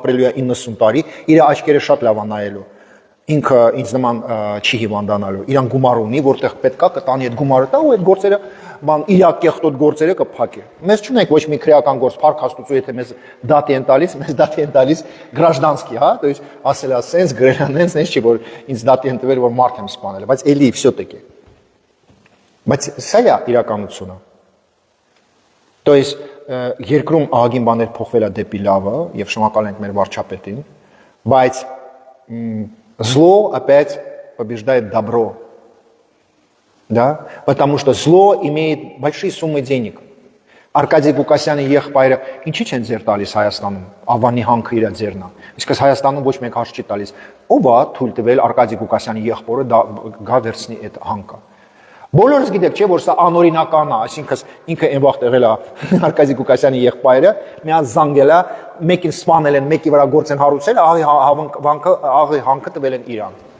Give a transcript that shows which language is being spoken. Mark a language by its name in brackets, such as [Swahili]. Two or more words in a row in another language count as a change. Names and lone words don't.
[Armenian] ապրելու է 90 տարի, իր աչքերը շատ լավ անայելու։ Ինքը ինձ նման չի հիվանդանալու։ Իրան գումար ունի, որտեղ պետքա կտանի այդ գումարը տա ու այդ գործերը բան իր կեղտոտ գործերը կփակի։ Մեզ չունենք ոչ մի քրեական գործ, փառք Աստծո, եթե մեզ դատի են տալիս, մեզ դատի են տալիս գրաժդանսկի, հա, [Russian] то есть [Armenian] ասել է սենց գրելանենց, նենց չի որ ինձ դատի են տվել, որ մարդ եմ սպանել, բայց էլի всё-таки։ Բայց սա է իրականությունը։ [Russian] То есть [Armenian] երկրում ահագին բաներ փոխվել է դեպի լավը եւ շնորհակալ ենք մեր վարչապետին, բայց [Russian] зло опять побеждает добро. Да? Потому что зло имеет большие суммы денег. [Armenian] Արկադի Ղուկասյանի եղբայրը ինչի՞ չեն ձեր տալիս Հայաստանում, Ավանի հանքը իր ձերն է։ Իսկ Հայաստանում ոչ մեկ հարց չի տալիս։ Ո՞վ է թույլ տվել Արկադի Ղուկասյանի եղբորը գա վերցնի այդ հանքը։ Բոլորս գիտեք, չէ՞ որ սա անօրինական է, այսինքն ինքը այն վաղ եղել է Արկադի Ղուկասյանի եղբայրը, միած զանգել է, մեկին սպանել են, մեկի վրա գործ են հարուցել, աղի հանքը տվել են իրան։